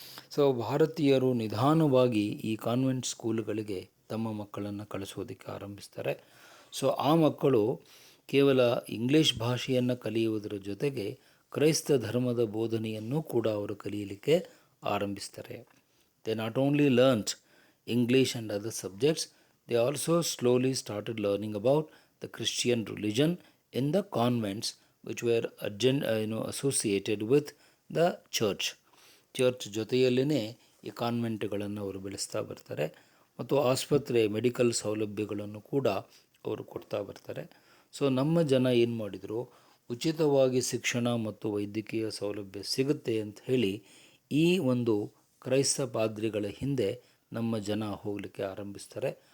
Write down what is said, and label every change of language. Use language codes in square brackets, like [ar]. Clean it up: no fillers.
[kn] So ಭಾರತೀಯರು ನಿಧಾನವಾಗಿ ಈ ಕಾನ್ವೆಂಟ್ ಸ್ಕೂಲ್ಗಳಿಗೆ ತಮ್ಮ ಮಕ್ಕಳನ್ನು ಕಳಿಸೋದಕ್ಕೆ ಆರಂಭಿಸ್ತಾರೆ. ಸೊ ಆ ಮಕ್ಕಳು ಕೇವಲ ಇಂಗ್ಲೀಷ್ ಭಾಷೆಯನ್ನು ಕಲಿಯುವುದರ ಜೊತೆಗೆ ಕ್ರೈಸ್ತ ಧರ್ಮದ ಬೋಧನೆಯನ್ನು ಕೂಡ ಅವರು ಕಲಿಯಲಿಕ್ಕೆ ಆರಂಭಿಸ್ತಾರೆ. [en] They not only learned English and other subjects, they also slowly started learning about the Christian religion in the convents which were associated with the church. [kn] Church ಜೊತೆಯಲ್ಲೇ ಈ ಕಾನ್ವೆಂಟ್ಗಳನ್ನು ಅವರು ಬೆಳೆಸ್ತಾ ಬರ್ತಾರೆ ಮತ್ತು ಆಸ್ಪತ್ರೆ, ಮೆಡಿಕಲ್ ಸೌಲಭ್ಯಗಳನ್ನು ಕೂಡ ಅವರು ಕೊಡ್ತಾ ಬರ್ತಾರೆ. ಸೊ ನಮ್ಮ ಜನ ಏನು ಮಾಡಿದರು, ಉಚಿತವಾಗಿ ಶಿಕ್ಷಣ ಮತ್ತು ವೈದ್ಯಕೀಯ ಸೌಲಭ್ಯ ಸಿಗುತ್ತೆ ಅಂತ ಹೇಳಿ ಈ ಒಂದು ಕ್ರೈಸ್ತ ಪಾದ್ರಿಗಳ ಹಿಂದೆ ನಮ್ಮ ಜನ ಹೋಗಲಿಕ್ಕೆ ಆರಂಭಿಸ್ತಾರೆ.